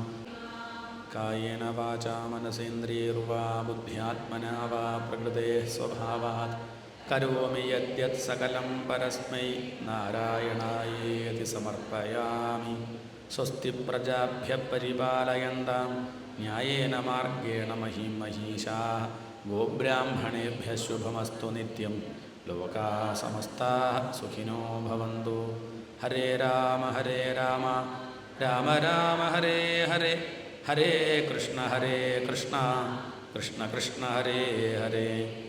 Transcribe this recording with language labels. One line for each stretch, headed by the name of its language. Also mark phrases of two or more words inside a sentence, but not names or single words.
Sanskrit: കായേന വാചാ മനസേന്ദ്രിയൈർവാ ബുദ്ധ്യാത്മനാ വാ പ്രകൃതേ സ്വഭാവാത് കരോമി യദ്യത് സകലം പരസ്മൈ നാരായണായേതി സമർപ്പയാമി. സ്വസ്തി പ്രജാഭ്യഃ പരിപാലയന്താം ന്യായേന മാർഗേണ മഹിം മഹീഷാഃ. ഗോബ്രാഹ്മണേഭ്യഃ ശുഭമസ്തു നിത്യം. ലോകാഃ സമസ്താഃ സുഖിനോ ഭവന്തു. ഹരേ രാമ രാമ രാമ ഹരേ ഹരേ, ഹരേ കൃഷ്ണ കൃഷ്ണ കൃഷ്ണ ഹരേ ഹരേ.